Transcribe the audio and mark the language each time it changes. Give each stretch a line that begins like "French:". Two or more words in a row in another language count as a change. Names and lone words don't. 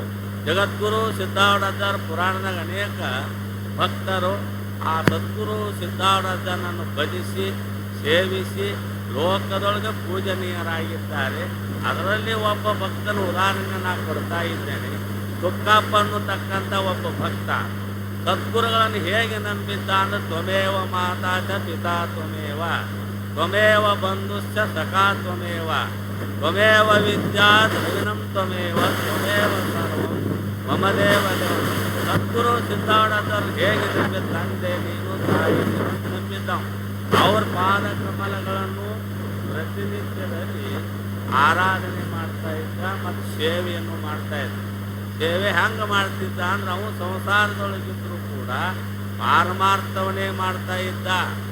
Kannada: ಜಗದ್ಗುರು ಸಿದ್ಧಾರೂಢಾಚಾರ್ಯ ಪುರಾಣದಾಗ ಅನೇಕ ಭಕ್ತರು ಆ ಸದ್ಗುರು ಸಿದ್ಧಾರೂಢಾಚಾರ್ಯನನ್ನು ಭಜಿಸಿ ಸೇವಿಸಿ ಲೋಕದೊಳಗೆ ಪೂಜನೀಯರಾಗಿದ್ದಾರೆ. ಅದರಲ್ಲಿ ಒಬ್ಬ ಭಕ್ತನ ಉದಾಹರಣೆ ನಾನು ಕೊಡ್ತಾ ಇದ್ದೇನೆ. ತುಕ್ಕಪ್ಪ ಅನ್ನತಕ್ಕಂಥ ಒಬ್ಬ ಭಕ್ತ ಸದ್ಗುರುಗಳನ್ನು ಹೇಗೆ ನಂಬಿದ್ದ ಅಂದರೆ
Sanskrit: ತ್ವಮೇವ ಮಾತಾ ಚ ಪಿತಾ ತ್ವಮೇವ, ತ್ವಮೇವ ಬಂಧುಶ್ಚ ಸಖಾ ತ್ವಮೇವ, ತ್ವಮೇವ ವಿದ್ಯಾ ದ್ರವಿಣಂ ತ್ವಮೇವ, ತ್ವಮೇವ ಸರ್ವಂ ಮಮ ದೇವ ದೇವ.
Kannada: ಸದ್ಗುರು ಸಿದ್ಧಾರೂಢಾಚಾರ್ಯರು ಹೇಗೆ ನಂಬಿದ, ತಂದೆ ನೀನು ತಾಯಿ ನೀನು ನಂಬಿದ್ದವು. ಅವ್ರ ಪಾದ ಕಮಲಗಳನ್ನು ಪ್ರತಿನಿತ್ಯದಲ್ಲಿ ಆರಾಧನೆ ಮಾಡ್ತಾ ಇದ್ದ ಮತ್ತು ಸೇವೆಯನ್ನು ಮಾಡ್ತಾ ಇದ್ದ. ಸೇವೆ ಹೆಂಗೆ ಮಾಡ್ತಿದ್ದ ಅಂದ್ರೆ ಅವನು ಸಂಸಾರದೊಳಗಿದ್ರೂ ಕೂಡ ಪಾರಮಾರ್ಥವನ್ನೇ ಮಾಡ್ತಾ ಇದ್ದ.